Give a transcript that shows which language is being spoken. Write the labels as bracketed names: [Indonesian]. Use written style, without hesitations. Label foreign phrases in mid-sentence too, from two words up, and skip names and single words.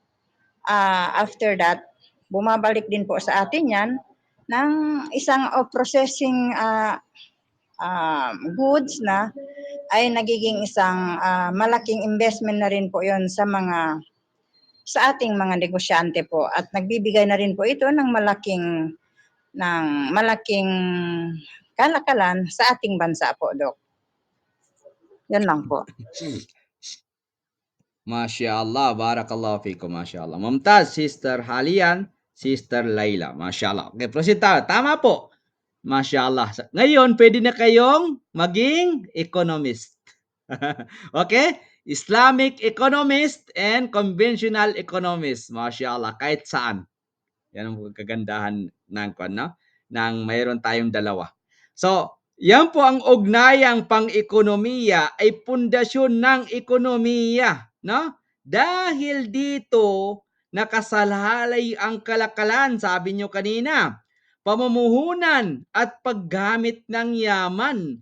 [English] After that, [Filipino] bumabalik din po sa atin yan ng isang [English] processing goods [Filipino] na ay nagiging isang malaking investment na rin po yon sa ating mga negosyante po, at nagbibigay na rin po ito ng malaking kalakalan sa ating bansa po, Dok. Yan lang po. [Arabic] ما شاء الله، بارك الله فيكم، ما شاء الله. [English] Mumtaz, Sister Halian, Sister Laila. [Arabic] ما شاء الله. [Filipino] Okay, proceed tayo. Tama po. [Arabic] ما شاء الله. [Filipino] Ngayon, pwede na kayong maging economist. Okay? [English] Islamic economist and conventional economist. [Arabic] ما شاء الله. [Filipino] Kahit saan. Yan ang kagandahan ng mayroon tayong dalawa. So, yan po ang ugnayang pang-ekonomiya ay pundasyon ng ekonomiya, no? Dahil dito nakasalalay ang kalakalan, sabi nyo kanina, pamumuhunan at paggamit ng yaman.